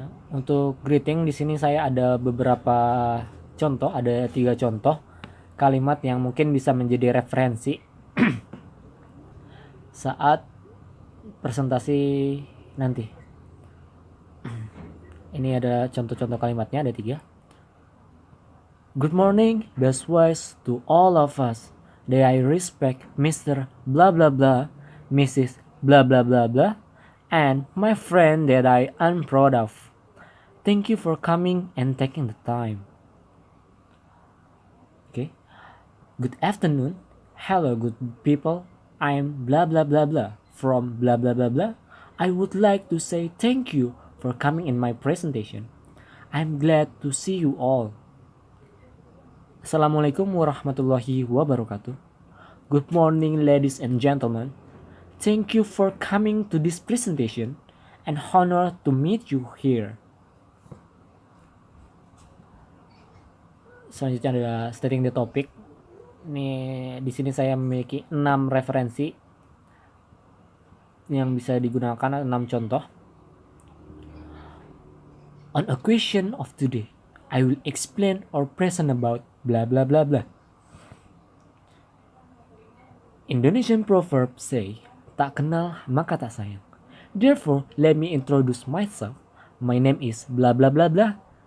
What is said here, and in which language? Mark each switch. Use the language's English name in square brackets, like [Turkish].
[Indonesian] Untuk greeting di sini saya ada beberapa contoh, ada 3 contoh kalimat yang mungkin bisa menjadi referensi saat presentasi nanti. Ini ada contoh-contoh kalimatnya, ada 3. [English] Good morning, best wishes to all of us. That I respect Mr. blah blah blah, Mrs. blah blah blah blah, and my friend that I am proud of. Thank you for coming and taking the time. Okay. Good afternoon. Hello, good people. I'm blah blah blah blah from blah blah blah blah. I would like to say thank you for coming in my presentation. I'm glad to see you all. [Arabic] Assalamualaikum warahmatullahi wabarakatuh. [English] Good morning, ladies and gentlemen. Thank you for coming to this presentation and honor to meet you here. [Indonesian] Selanjutnya adalah [English] stating the topic. [Indonesian] Nih, di sini saya memiliki 6 referensi yang bisa digunakan, 6 contoh. [English] On a question of today, I will explain or present about blah blah blah blah. Indonesian proverb say, [Indonesian] tak kenal maka tak sayang. [English] Therefore, let me introduce myself. My name is blah blah blah blah.